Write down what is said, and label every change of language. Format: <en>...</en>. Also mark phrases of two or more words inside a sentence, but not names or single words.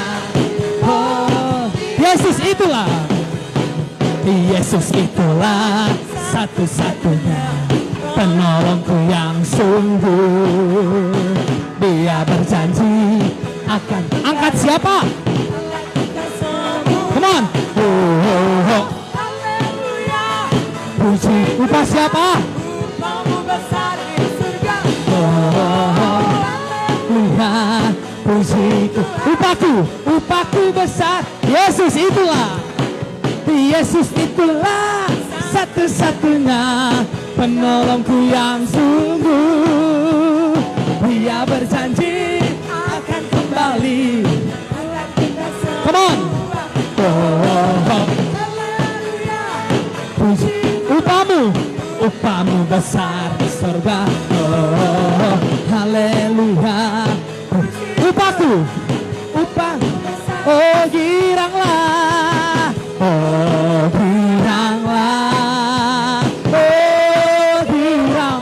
<id>Oh Yesus itulah, Yesus itulah satu-satunya penolongku yang sungguh. Dia berjanji akan angkat siapa?</id> <en>Come on. Oh, oh, oh.</en> <id>haleluya. Puji upah siapa? Upamu besar di surga. Oh, oh, oh. Haleluya. Puji upahku, upahku besar. Yesus itulah, Yesus itulah satu-satunya penolongku yang sungguh. Dia berjanji akan kembali.</id> <en>Come on. Oh, oh, oh.</en> <id>Puji upamu besar di surga. Oh, haleluya. Upahku, oh giranglah. Oh giranglah, oh girang.</id>